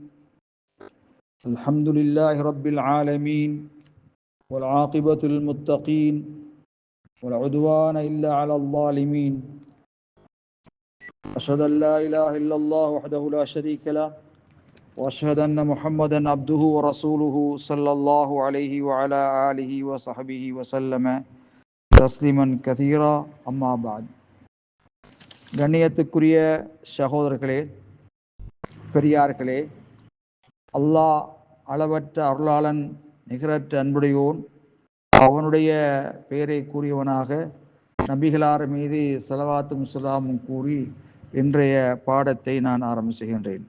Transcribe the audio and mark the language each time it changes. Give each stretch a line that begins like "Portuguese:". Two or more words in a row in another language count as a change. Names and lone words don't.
Arabic: الحمد لله رب العالمين والعاقبة للمتقين ولا عدوان إلا على الظالمين. أشهد أن لا إله إلا الله وحده لا شريك له وأشهد أن محمدا عبده ورسوله صلى الله عليه وعلى آله وصحبه وسلم تسليما كثيرا. أما بعد.
Tamil: கண்ணியத்துக்குரிய சகோதரர்களே, பெரியார்களே, அல்லாஹ் அளவற்ற அருளாளன், நிகரற்ற அன்புடையோன், அவனுடைய பெயரை கூறியவனாக நபிகளார் மீது ஸலவாத்தும் ஸலாமும் கூறி இன்றைய பாடத்தை நான் ஆரம்பிச்சுகின்றேன்.